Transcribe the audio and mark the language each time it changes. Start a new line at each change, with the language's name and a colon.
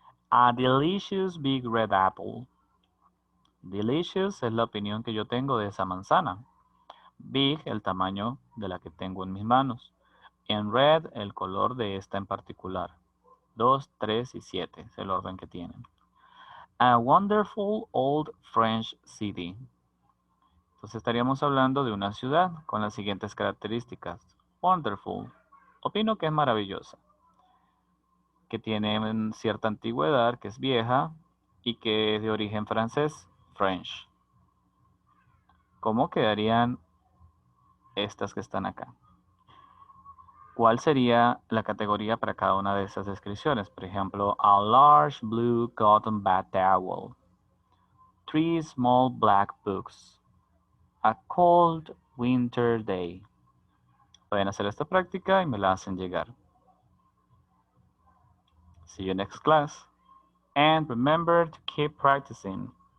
English: A delicious big red apple.
Spanish: Delicious es la opinión que yo tengo de esa manzana. Big, el tamaño de la que tengo en mis manos. En red, el color de esta en particular. 2, 3 y 7 es el orden que tienen.
English: A wonderful old French city.
Spanish: Entonces estaríamos hablando de una ciudad con las siguientes características. Wonderful. Opino que es maravillosa. Que tiene cierta antigüedad, que es vieja. y que es de origen francés, French. ¿Cómo quedarían estas que están acá? ¿Cuál sería la categoría para cada una de esas descripciones? Por ejemplo,
English: a large blue cotton bat towel. 3 small black books. A cold winter day.
Spanish: Pueden hacer esta práctica y me la hacen llegar.
English: See you next class. And remember to keep practicing.